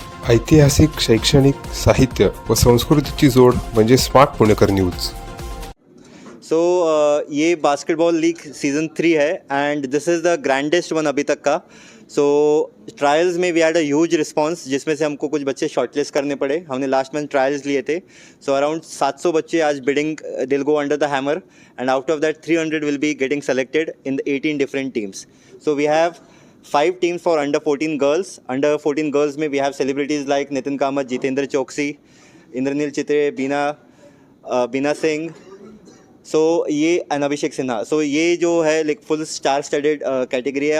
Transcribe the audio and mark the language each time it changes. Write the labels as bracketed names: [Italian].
[Marathi] ऐतिहासिक, शैक्षणिक, साहित्य व संस्कृतीची जोड म्हणजे स्मार्ट पुणेकर न्यूज. [English] so ये basketball league season 3 है and this is the grandest one [Hindi] अभी तक का. सो ट्रायल्स में [English] we had a huge response, [Hindi] जिसमें से हमको कुछ बच्चे शॉर्टलिस्ट करने पड़े. हमने लास्ट मंथ ट्रायल्स लिए थे. [English] So around 700 बच्चे आज bidding they'll go under the hammer and out of that 300 will be getting selected in the 18 different teams. So we have 5 teams for under 14 girls. Under 14 girls में we have celebrities like Nitin Kamath, Jitendra Chowksey, Indraneil Chitre, Beena Singh. [Hindi] सो ये अभिषेक सिन्हा. सो ये जो है [English] like full star studded category [Hindi] है.